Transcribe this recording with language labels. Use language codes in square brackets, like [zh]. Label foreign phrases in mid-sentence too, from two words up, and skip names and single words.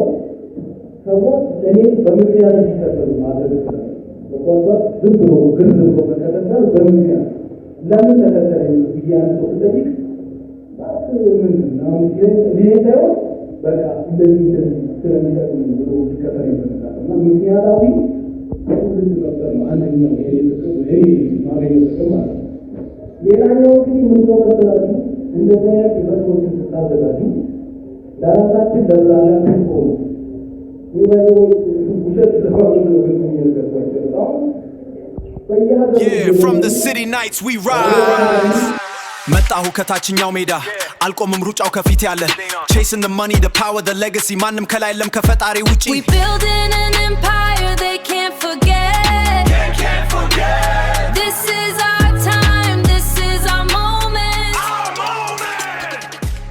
[am] ሰዎች እኔ በምክንያት እንዲከተሉ ማድረግ ይችላል። በቋንቋ ዝም ብሎ ግር ብሎ መከተል በምክንያት ለምን ተከተለ ብዬ አንድ ሰው ስጠይቅ ምንድን ነው እንዲህ ሳይሆን በቃ እንደዚህ ስለሚጠቅም ብሎ እንዲከተል ይፈልጋል እና ምክንያታዊ ሁሉ መፍጠር ነው አንደኛው ማገኘው ጥቅም ማለት ነው። ሌላኛው እንግዲህ ምንድነው መሰላችሁ? እንደዚህ አይነት ኢቨንቶችን ስታዘጋጁ ለራሳችን ለብራንዳችን ሆኑ [en] from the city nights we rise [am] መጣሁ ከታችኛው ሜዳ አልቆምም ሩጫው ከፊት ያለ [en] chasing the money the power the legacy [am] ማንም ከላይ የለም ከፈጣሪ ውጪ [en] we building an empire they can't forget this is our time this is our moment